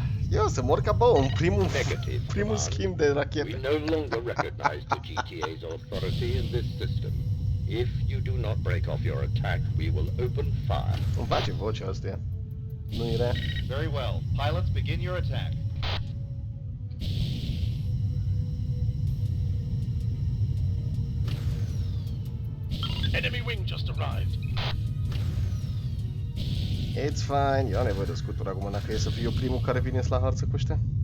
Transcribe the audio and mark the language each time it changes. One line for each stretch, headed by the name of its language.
Romanian: Eu să mor ca bou în primul schimb de rachete.
English: We no longer recognize the GTA's authority in this system. If you do not break off your attack, we will open fire.
Romanian: Îmi place vocea asta. Nu-i rea.
English: Very well. Pilots, begin your attack. Enemy wing just arrived. It's fine.
Romanian: Eu am nevoie de scutură acum, dacă e să fiu eu primul care vine la harță cu ăștia.